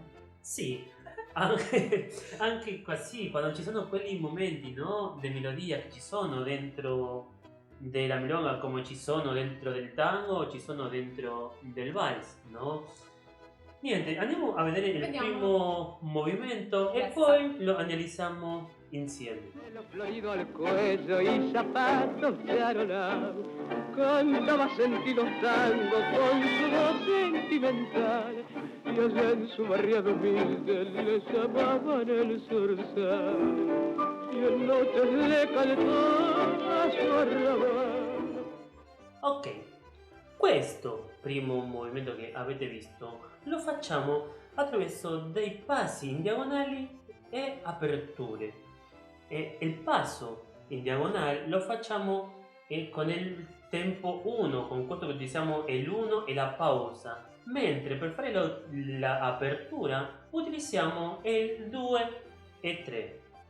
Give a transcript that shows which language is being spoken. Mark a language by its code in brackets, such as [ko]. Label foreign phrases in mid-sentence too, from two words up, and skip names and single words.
[it] Sì, anche così, quando ci sono quelli momenti, no, di melodia che ci sono dentro della milonga, come ci sono dentro del tango, ci sono dentro del vals, no? Niente, andiamo a vedere il Vediamo. primo movimento e [en] Yes. [it] poi lo analizziamo insieme. [es] Pelo florido al cuello y zapatos de arolado, cantaba sentidos tango con su voz sentimental, y allá en su barriada humilde le llamaban el zorzal, y en noches le cantaba su arrabal. [it] Ok, questo primo movimento che avete visto lo facciamo attraverso dei passi in diagonali e aperture. E il passo in diagonale lo facciamo con il tempo 1, con questo che utilizziamo è l'1 e la pausa, mentre per fare l'apertura utilizziamo il 2 e 3.